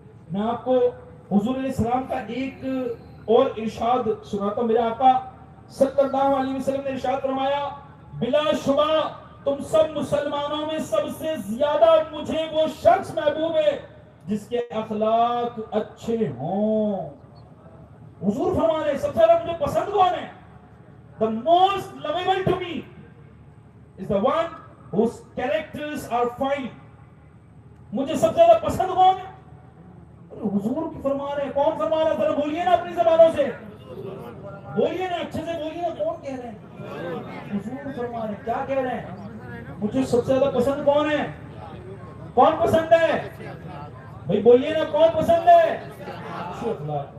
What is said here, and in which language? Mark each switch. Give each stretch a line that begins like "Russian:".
Urdu: میں آپ کو حضور علیہ السلام کا ایک اور ارشاد سناتا ہوں. میرے آقا صلی اللہ علیہ وسلم نے ارشاد فرمایا بلا شبہ تم سب مسلمانوں میں سب سے زیادہ مجھے وہ شخص محبوب ہے جس کے اخلاق اچھے ہوں. حضور فرما رہے سب سے زیادہ مجھے پسند کون ہے؟
English: The most lovable to me is the one whose characters are fine.
Urdu: مجھے سب سے زیادہ پسند کون ہے؟ حضور کی فرما رہے ہیں. کون فرما رہا ہے؟ ذرا بولیے نا اپنی زبانوں سے, بولیے نا, اچھے سے بولیے نا. کون کہہ رہے ہیں؟ حضور فرما رہے ہیں. کیا کہہ رہے ہیں؟ مجھے سب سے زیادہ پسند کون ہے؟ کون پسند ہے بھائی؟ بولیے نا, کون پسند ہے؟ اچھے اخلاق.